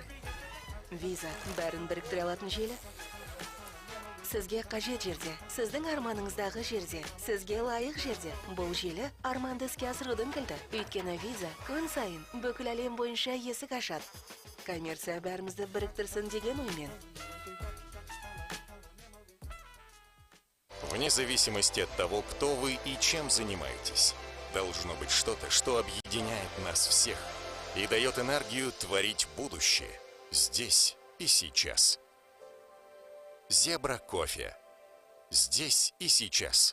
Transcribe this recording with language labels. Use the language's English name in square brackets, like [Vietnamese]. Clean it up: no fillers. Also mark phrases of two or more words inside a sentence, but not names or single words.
[Kazakh] Виза бәрін біріктіре алатын желі. Сізге қажет жерде, сіздің арманыңыздағы жерде, сізге лайық жерде. Бұл желі арманды іске асырудың кілті. Өйткені виза күн сайын бүкіл әлем бойынша есік ашады. Коммерция бәрімізді біріктірсін деген оймен. [Russian] Вне зависимости от того, кто вы и чем занимаетесь, должно быть что-то, что объединяет нас всех и дает энергию творить будущее здесь и сейчас. Зебра кофе. Здесь и сейчас.